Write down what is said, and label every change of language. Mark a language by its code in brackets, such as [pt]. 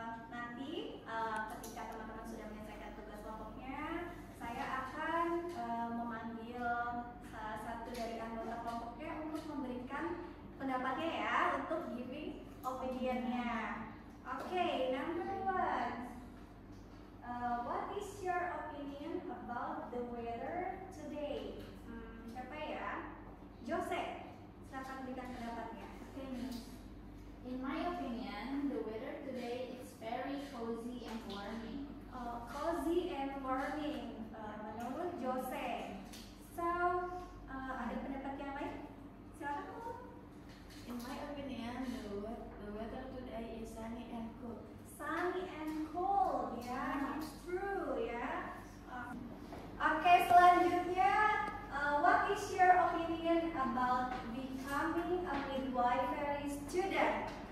[id] Nanti ketika teman-teman sudah menyelesaikan tugas kelompoknya, saya akan memanggil salah satu dari anggota kelompoknya untuk memberikan pendapatnya ya, untuk giving opinionnya. [en] Oke, number 1. What is your opinion about the weather today? [id] Siapa ya? Jose, silakan berikan pendapatnya. [en] Okay, Miss. In my opinion, the weather today is very cozy and warming. Cozy and warming, [id] menurut [en] Jose. [id] So, ada pendapat yang lain? Silakan. [en] In my opinion, the weather today is sunny and cool. Sunny and cool, ya, it's true ya. [id] Oke, selanjutnya, [en] what is your opinion about becoming a midwifery student?